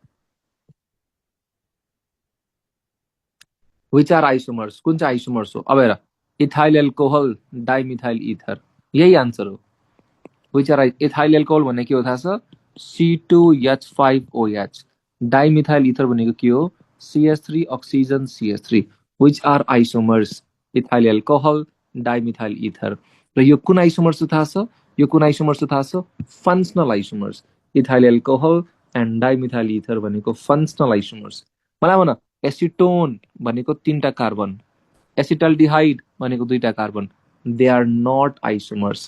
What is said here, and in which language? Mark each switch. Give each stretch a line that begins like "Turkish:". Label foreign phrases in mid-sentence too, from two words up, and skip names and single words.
English: which are isomers,
Nepali: कुन चाहिँ आइसोमर्स हो? अब हेर,
English: ethyl alcohol dimethyl ether,
Nepali: यही आन्सर हो।
English: which are ethyl alcohol
Nepali: भनेको के हो थाहा छ? C2H5OH। डाइमिथाइल इथर भनेको के हो?
English: CH3 oxygen CH3. Which are isomers? ethyl alcohol dimethyl ether.
Nepali: र यो कुन आइसोमर्स थाहा छ? यो कुन आइसोमर्स थाहा छ?
English: functional isomers. ethyl alcohol and dimethyl ether भनेको functional isomers.
Nepali: मलाई भन, एसिटोन भनेको 3टा कार्बन, एसिटल्डिहाइड भनेको 2टा कार्बन,
English: they are not isomers.